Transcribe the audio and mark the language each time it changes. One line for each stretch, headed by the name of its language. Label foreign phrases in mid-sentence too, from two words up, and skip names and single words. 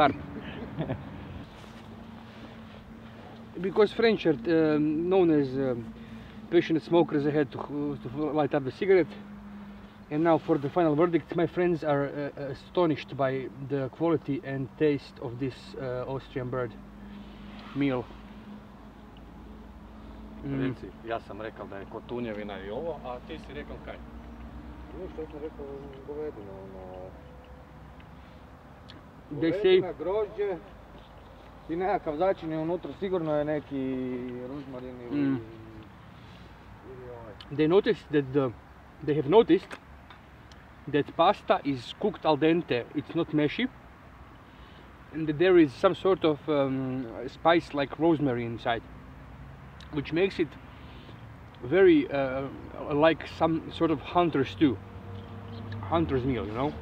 English: Because French are known as passionate smokers, I had to light up the cigarette. And now for the final verdict, my friends are astonished by the quality and taste of this Austrian bird meal.
Croatian: Reci, ja sam rekao da je kotunjevina i ovo, a ti si rekao kaj? Što sam rekao, govedina, Govedina, grožđe i nekakav začin je unutra, sigurno je neki ružmarin ili
English: They have noticed that pasta is cooked al dente, it's not meshy, and that there is some sort of spice like rosemary inside, which makes it very like some sort of hunter stew, hunter's meal, you know.